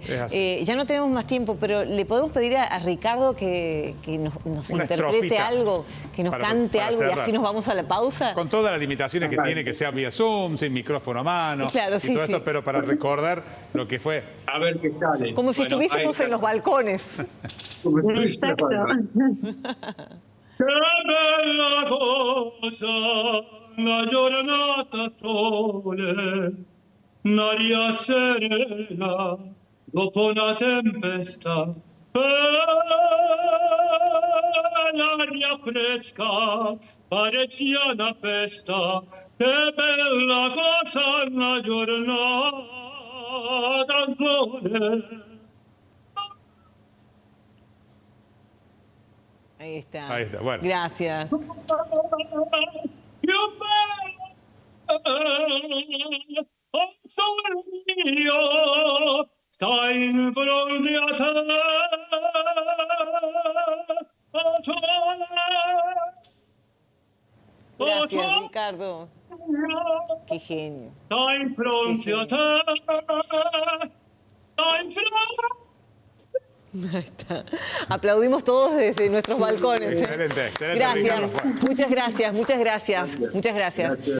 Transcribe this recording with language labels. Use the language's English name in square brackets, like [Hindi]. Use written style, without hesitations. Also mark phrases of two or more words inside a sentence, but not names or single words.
[Spanish] Ya no tenemos más tiempo, pero le podemos pedir a Ricardo que nos Una interprete estrofita algo, que nos cante algo cerrar. y así nos vamos a la pausa. Con todas las limitaciones que tiene, que sea vía Zoom, sin micrófono a mano, Claro, y sí, todo esto, sí. pero para recordar lo que fue. A ver qué sale. Como si Bueno, estuviésemos ahí en los balcones. Exacto. [Italian] Che bella cosa, la giornata sole, l'aria serena dopo una tempesta, l'aria fresca parecchia una festa, che bella cosa la giornata sole. [Spanish] Ahí está. Ahí está, bueno. Gracias. [Italian] Più bello, oh sole mio, sta in fronte a te, oh sole, oh [Spanish] Gracias, [Italian] sole [Spanish] Ricardo. [Italian] mio, [Spanish] Qué genio. [Italian] sta in fronte a te, sta in fronte. [Spanish] Ahí está. Aplaudimos todos desde nuestros balcones. Excelente, excelente. Gracias. Ricardo. Muchas gracias, muchas gracias. Muchas gracias.